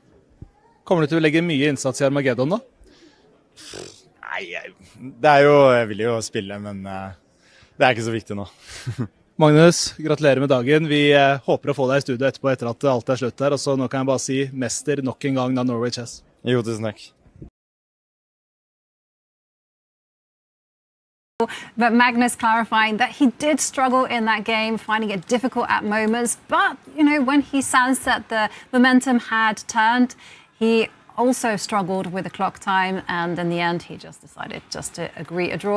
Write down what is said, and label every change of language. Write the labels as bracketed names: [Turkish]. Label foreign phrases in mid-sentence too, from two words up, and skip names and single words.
[Norwegian] Kommer du til å legge mye innsats i Armageddon da? Nei, det er jo, jeg vil jo spille, men det er ikke så viktig nå. Magnus, gratulerer med dagen. Vi håper å få deg i studio etterpå etter at alt er slutt her. Og så nå kan jeg bare si mester nok en gang av Norway Chess. Jo, tusen takk. [English] But Magnus clarifying that he did struggle in that game, finding it difficult at moments. But, you know, when he sensed that the momentum had turned, he also struggled with the clock time, and in the end he just decided just to agree a draw.